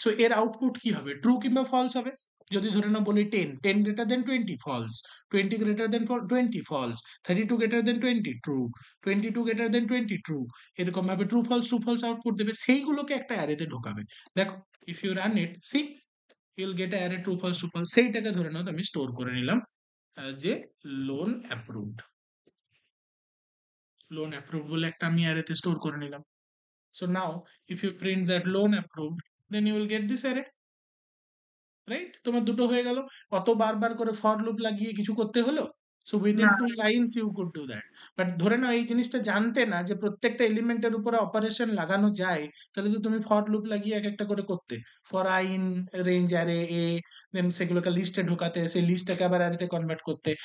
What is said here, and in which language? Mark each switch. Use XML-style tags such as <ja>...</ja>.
<bn>So এর output কি হবে? ট্রু কিংবা ফলস হবে। যদি ধরে না বলি 10 greater than 20 false, 20 greater than 20 false, 32 greater than 20 true, 22 greater than 20 true, এরকম ভাবে ট্রু ফলস আউটপুট দেবে, সেইগুলোকে একটা অ্যারেতে ঢোকাবে। দেখো,</bn> <en>if you run it, see you'll get array true false,</en> <bn>সেইটাকে ধরে নাও আমি স্টোর করে নিলাম যে লোন অ্যাপ্রুভড, লোন অ্যাপ্রুভড বলে একটা আমি অ্যারেতে স্টোর করে নিলাম।</bn> <en>So now, if you print that loan approved, then you will get this array, right?</en> <bn>তোমার দুটো হয়ে গেল। অত বারবার করে ফর লুপ লাগিয়ে কিছু করতে হলো?</bn> <en>So within</en> <bn>না</bn> <en>2 lines you could do that.</en> <bn>But ধরে নাও এই জিনিসটা জানতে না যে প্রত্যেকটা এলিমেন্টের উপরে অপারেশন লাগানো যায়, তাহলে তো তুমি ফর লুপ লাগিয়ে এক একটা করে করতে। For I in range array A, দেন সেগুলোকে লিস্টে ঢোকাতে, সেই লিস্টটাকে আবার অ্যারেতে কনভার্ট করতে।</bn>